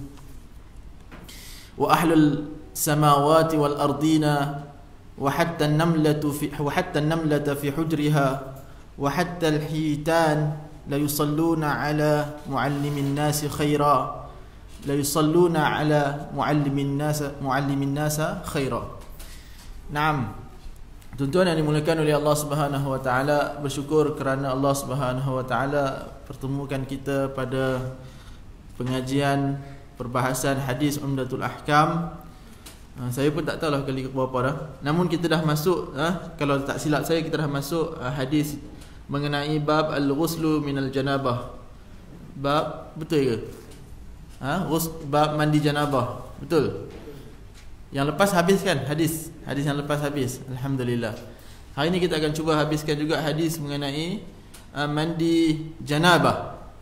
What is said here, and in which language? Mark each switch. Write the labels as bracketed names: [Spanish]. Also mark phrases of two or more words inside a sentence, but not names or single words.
[Arabic] وأهل السماوات والأرضين وحتى النملة في حجرها وحتى الحيتان لا يصلون على معلم الناس خيرا لا يصلون على معلم الناس خيرا. Naam. [Malay] Tuan-tuan yang dimuliakan oleh Allah [Arabic] سبحانه وتعالى, [Malay] bersyukur kerana Allah [Arabic] سبحانه وتعالى [Malay] pertemukan kita pada pengajian perbahasan hadis Umdatul Ahkam. Saya pun tak tahulah kali berapa dah. Namun kita dah masuk, kalau tak silap saya, kita dah masuk hadis mengenai bab [Arabic] الغسل من الجنابة. [Malay] Bab, betul ke? Bab mandi janabah. Betul? Yang lepas habis kan hadis yang lepas habis. Alhamdulillah. Hari ini kita akan cuba habiskan juga hadis mengenai mandi janabah.